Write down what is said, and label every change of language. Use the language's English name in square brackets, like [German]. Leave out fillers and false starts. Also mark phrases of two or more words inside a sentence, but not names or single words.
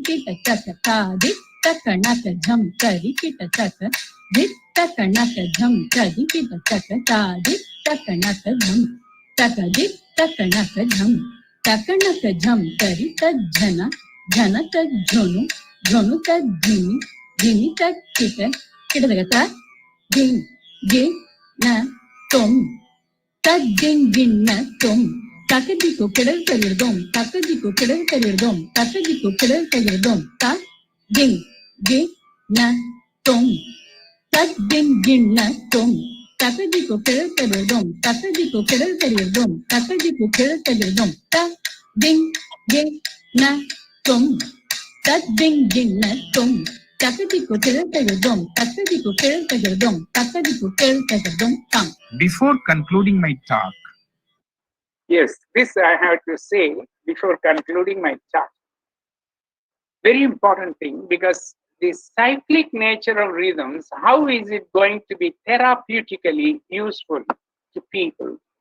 [English] kita taka ta dit taka jam kading kita taka dit taka jam kading kita taka ta dit taka jam taka dit taka jam taka jam kari tajjana jana tajjonu jonu tajjini jini tajkita kita kata ding ding na tom tajjing ding na tom takadiko kedal karirdom takadiko kedal karirdom takadiko kedal karirdom ta ding ding na tom tajjing ding na tom takadiko kedal karirdom takadiko kedal karirdom takadiko kedal karirdom ta ding ding na tom tak ding ding na tom takadiko kedal karirdom takadiko kedal karirdom takadiko kedal karirdom tam. Before concluding my talk, Yes, this I have to say before concluding my talk. Very important thing, because the cyclic nature of rhythms, how is it going to be therapeutically useful to people?